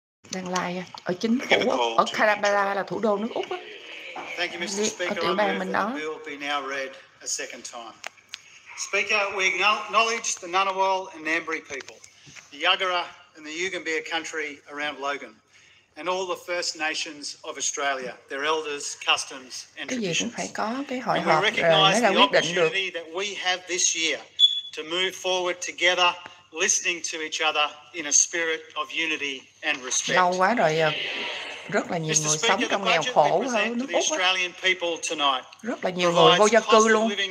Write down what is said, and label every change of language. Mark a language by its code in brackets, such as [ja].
[vi] Đang live ở chính phủ Úc, ở Canberra là thủ đô nước Úc á. [en] Thank you, Mr. Speaker. I move that the bill be now read a second time. Speaker, we acknowledge the Ngunnawal and Ngambri people, the Yuggera and the Yugambeh country around Logan, and all the First Nations of Australia, their elders, customs and traditions. [vi] Cái gì cũng phải có cái hội họp mới ra quyết định được. [en] That we have this year to move forward together, listening to each other in a spirit of unity and respect. [vi] Lâu quá rồi. Rất là nhiều người sống trong nghèo khổ hơn nước Úc á. Rất là nhiều người vô gia cư luôn.